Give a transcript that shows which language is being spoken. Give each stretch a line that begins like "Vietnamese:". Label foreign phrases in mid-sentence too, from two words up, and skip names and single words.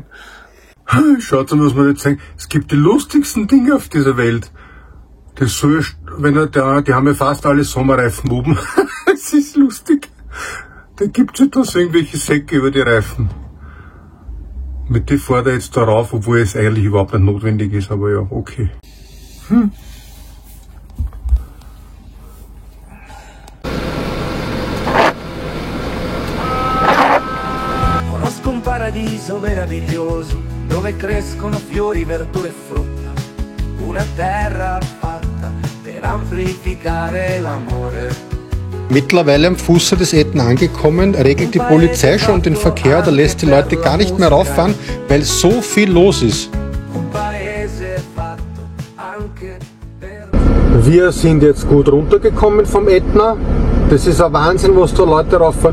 German: Schaut mal, was man jetzt sagen. Es gibt die lustigsten Dinge auf dieser Welt. Das soll, die haben ja fast alle Sommerreifen oben. Es ist lustig. Da gibt's ja da so irgendwelche Säcke über die Reifen. Mit die fährt er jetzt da rauf, obwohl es eigentlich überhaupt nicht notwendig ist, aber ja, okay.
Italian: Conosco un paradiso meraviglioso dove crescono fiori, verdure e frutta, una terra fatta per amplificare l'amore.
German: Mittlerweile am Fuße des Etna angekommen, regelt die Polizei schon den Verkehr oder lässt die Leute gar nicht mehr rauffahren, weil so viel los ist. Wir sind jetzt gut runtergekommen vom Etna. Das ist ein Wahnsinn, was da Leute rauffahren.